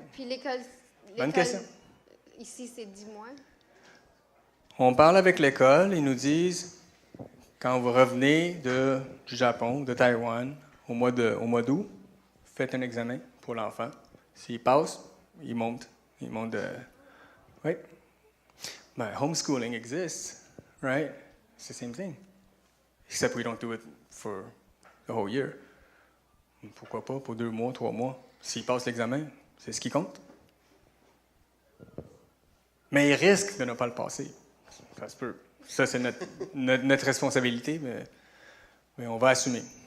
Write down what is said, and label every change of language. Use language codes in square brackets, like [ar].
[fr] Puis l'école Bonne question. Ici, c'est 10 mois. On parle avec l'école, ils nous disent, quand vous revenez du Japon, de Taïwan, au mois d'août, faites un examen pour l'enfant. S'il passe, il monte. [en] Oui. But homeschooling exists, right? It's the same thing. except we don't do it for the whole year. [fr] Pourquoi pas pour 2 mois, 3 mois? S'il passe l'examen, c'est ce qui compte. Mais il risque de ne pas le passer. Ça se peut. Ça, c'est notre responsabilité, mais on va assumer.